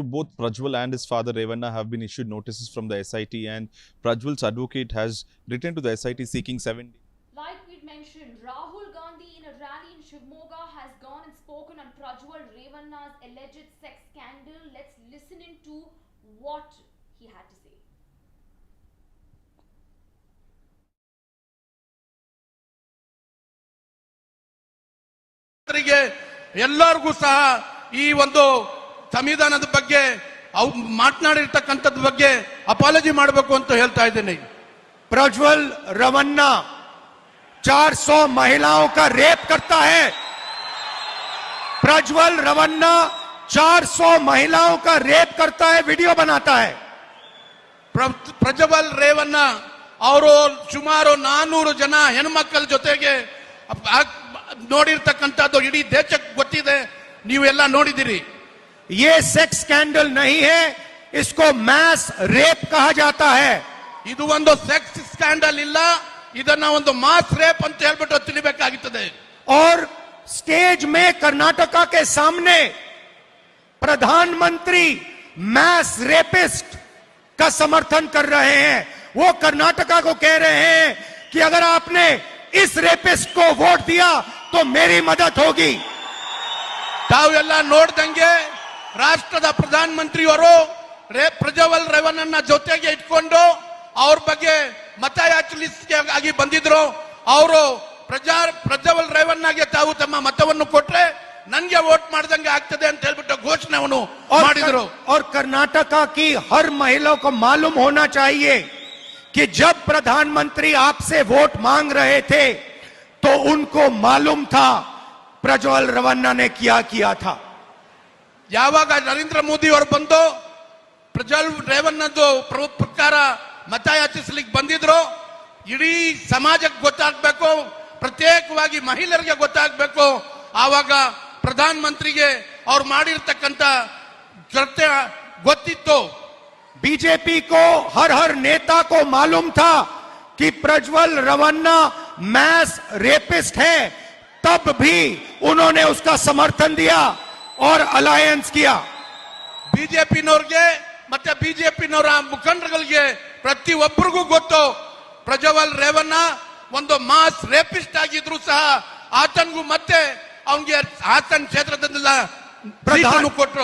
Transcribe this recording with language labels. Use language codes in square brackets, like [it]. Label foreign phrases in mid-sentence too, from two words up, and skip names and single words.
[en] Both Prajwal and his father Revanna have been issued notices from the SIT, and Prajwal's advocate has written to the SIT seeking 7 days. Like we'd mentioned, Rahul Gandhi in a rally in Shivamogga has gone and spoken on Prajwal Revanna's alleged sex scandal. Let's listen into what he had to say. [kn] ಎಲ್ಲರಿಗೂ ಸಹ ಈ ಒಂದು ಸಂವಿಧಾನದ ಬಗ್ಗೆ ಮಾತನಾಡಿರ್ತಕ್ಕಂಥದ್ರ ಬಗ್ಗೆ ಅಪಾಲಜಿ ಮಾಡಬೇಕು ಅಂತ ಹೇಳ್ತಾ ಇದ್ದೀನಿ. [hi] प्रज्वल रवन्ना 400 महिलाओं का रेप करता है. प्रज्वल रवन्ना 400 महिलाओं का रेप करता है, वीडियो बनाता है. [kn] ಪ್ರಜ್ವಲ್ ರೇವಣ್ಣ ಅವರು ಸುಮಾರು 400 ಜನ ಹೆಣ್ಮಕ್ಕಳ ಜೊತೆಗೆ ನೋಡಿರ್ತಕ್ಕಂಥದ್ದು ಇಡೀ ದೇಶಕ್ಕೆ ಗೊತ್ತಿದೆ, ನೀವೆಲ್ಲ ನೋಡಿದಿರಿ. [hi] ये [en] sex scandal [hi] नहीं है, इसको [en] mass rape [hi] कहा जाता है. [kn] ಇದು ಒಂದು [en] sex scandal [kn] ಇಲ್ಲ, ಇದನ್ನ ಒಂದು [en] mass rape [kn] ಅಂತ ಹೇಳ್ಬಿಟ್ಟು ತಿಳಿಬೇಕಾಗುತ್ತದೆ. [hi] और स्टेज में कर्नाटका के सामने प्रधानमंत्री [en] mass rapist [hi] का समर्थन कर रहे हैं. वो कर्नाटका को कह रहे हैं कि अगर आपने इस रेपिस्ट को वोट दिया तो मेरी मदद होगी. [kn] ತಾವೆಲ್ಲ ನೋಡ್ದಂಗೆ ರಾಷ್ಟ್ರದ ಪ್ರಧಾನಮಂತ್ರಿಯವರು ಪ್ರಜ್ವಲ್ ರೇವಣ್ಣನ ಜೊತೆಗೆ ಇಟ್ಕೊಂಡು ಅವ್ರ ಬಗ್ಗೆ ಮತಯಾಚನೆಗಾಗಿ ಬಂದಿದ್ರು. ಅವರು ಪ್ರಜ್ವಲ್ ರೇವಣ್ಣಗೆ ತಾವು ತಮ್ಮ ಮತವನ್ನು ಕೊಟ್ರೆ ನನ್ಗೆ ವೋಟ್ ಮಾಡ್ದಂಗೆ ಆಗ್ತದೆ ಅಂತ ಹೇಳ್ಬಿಟ್ಟು ಘೋಷಣೆಯನ್ನು ಮಾಡಿದ್ರು. [hi] और कर्नाटका की हर महिला को मालूम होना चाहिए कि जब प्रधानमंत्री आपसे वोट मांग रहे थे तो उनको मालूम था प्रज्वल रवन्ना ने क्या किया था. [kn] ಯಾವಾಗ ನರೇಂದ್ರ ಮೋದಿ ಅವರು ಬಂದು ಪ್ರಜ್ವಲ್ ರೇವಣ್ಣದು ಪ್ರಕಾರ ಮತಯಾಚಿಸ್ಲಿಕ್ಕೆ ಬಂದಿದ್ರು, ಇಡೀ ಸಮಾಜಕ್ಕೆ ಗೊತ್ತಾಗಬೇಕು, ಪ್ರತ್ಯೇಕವಾಗಿ ಮಹಿಳೆಯರಿಗೆ ಗೊತ್ತಾಗಬೇಕು. ಆವಾಗ ಪ್ರಧಾನ ಮಂತ್ರಿಗೆ ಅವ್ರು ಮಾಡಿರ್ತಕ್ಕಂಥ ಕೃತ್ಯ ಗೊತ್ತಿತ್ತು. [hi] बीजेपी को हर नेता को मालूम था कि प्रज्वल रवन्ना [en] mass rapist [hi] है, तब भी उन्होंने उसका समर्थन दिया और अलायंस किया. [kn] ಬಿಜೆಪಿನವ್ರಿಗೆ ಮತ್ತೆ ಬಿಜೆಪಿನವರ ಮುಖಂಡರುಗಳಿಗೆ ಪ್ರತಿಯೊಬ್ಬರಿಗೂ ಗೊತ್ತು ಪ್ರಜ್ವಲ್ ರೇವಣ್ಣ ಒಂದು [en] mass rapist [kn] ಆಗಿದ್ರು ಸಹ ಆತನಿಗೂ ಮತ್ತೆ ಅವನಿಗೆ ಹಾಸನ್ ಕ್ಷೇತ್ರದಿಂದ ಕೊಟ್ಟರು.